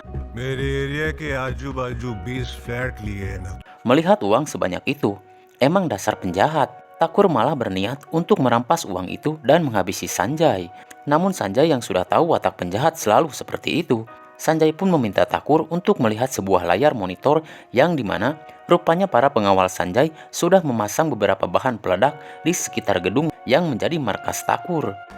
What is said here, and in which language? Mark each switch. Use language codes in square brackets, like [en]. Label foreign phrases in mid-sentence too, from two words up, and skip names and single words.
[hi] मेरे एरिया के आजू बाजू 20 फ्लैट लिए ना. [id] Melihat uang sebanyak itu, emang dasar penjahat, Thakur malah berniat untuk merampas uang itu dan menghabisi Sanjay. Namun Sanjay yang sudah tahu watak penjahat selalu seperti itu, Sanjay pun meminta Thakur untuk melihat sebuah layar monitor yang dimana rupanya para pengawal Sanjay sudah memasang beberapa bahan peledak di sekitar gedung yang menjadi markas Thakur.